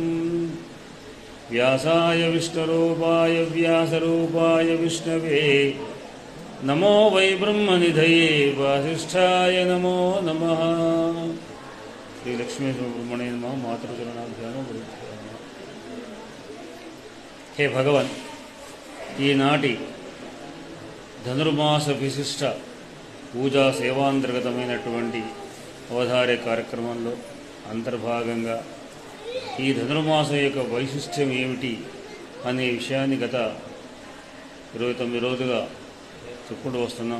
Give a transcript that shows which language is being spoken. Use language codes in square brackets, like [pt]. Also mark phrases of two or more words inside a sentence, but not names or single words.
[sa] व्यासाय विष्णुरूपाय व्यासरूपाय विष्णवे नमो वै ब्रह्मनिधये वासिष्ठाय नमो नमः। श्री लक्ष्मी सुब्रह्मण्य नमः। मातृचरणाभ्यामो हे भगवन्, [te] ఈనాటి ధనుర్మాస విశిష్ట పూజా సేవాంతర్గతమైనటువంటి అవధార్య కార్యక్రమంలో అంతర్భాగంగా ఈ ధనుర్మాసం యొక్క వైశిష్ట్యం ఏమిటి అనే విషయాన్ని గత 29 రోజులుగా చెప్పుకుంటూ వస్తున్నాం.